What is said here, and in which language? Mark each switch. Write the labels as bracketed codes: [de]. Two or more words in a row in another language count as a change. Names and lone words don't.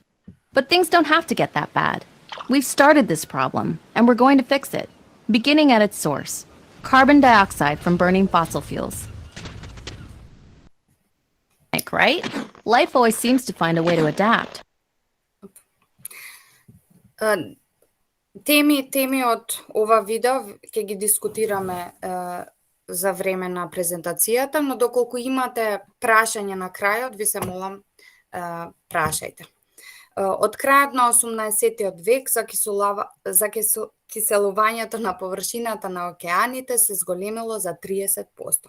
[en] But things don't have to get that bad. We've started this problem, and we're going to fix it, beginning at its source. Carbon dioxide from burning fossil fuels. Right? Life always seems to find a way to adapt. [mk] Теми од ова видео ќе ги дискутираме за време на презентацијата, но доколку имате прашање на крајот, ви се молам, прашајте. Од крајот на 18 век киселувањето на површината на океаните се зголемило за 30%.